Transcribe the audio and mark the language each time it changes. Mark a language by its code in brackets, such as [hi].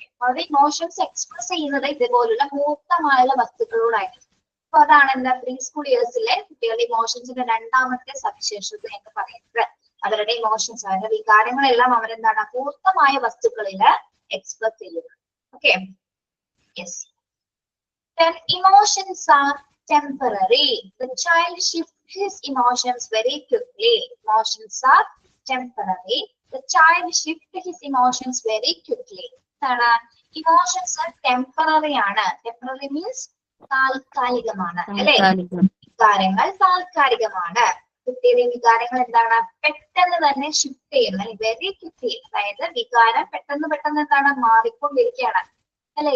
[ml] അവരുടെ emotions express ചെയ്യുന്നത് ഇതേപോലുള്ള മൂർത്തമായുള്ള വസ്തുക്കളോടായിരുന്നു. അപ്പൊ അതാണ് എന്താ പ്രീ സ്കൂൾ ഇയേഴ്സിലെ കുട്ടികളുടെ ഇമോഷൻസിന്റെ രണ്ടാമത്തെ സവിശേഷത എന്ന് പറയുന്നത്. അവരുടെ ഇമോഷൻസ്, അവരുടെ വികാരങ്ങളെല്ലാം അവരെന്താണ്? മൂർത്തമായ വസ്തുക്കളിൽ എക്സ്പ്രസ് ചെയ്യുന്നത്. [en] Okay, yes. Then emotions are temporary. The child shifts his emotions very quickly. Emotions are temporary. The child shifts his emotions very quickly. Emotions are temporary ആണ്. Temporary means [ml] താൽക്കാലികമാണ് അല്ലെ? വികാരങ്ങൾ താൽക്കാലികമാണ്. കുട്ടിയുടെ വികാരങ്ങൾ എന്താണ്? പെട്ടെന്ന് തന്നെ ഷിഫ്റ്റ് ചെയ്യുന്നു, [en] Very quickly. [ml] അതായത് വികാരം പെട്ടെന്ന് എന്താണ്? മാറിക്കൊണ്ടിരിക്കുകയാണ് അല്ലെ?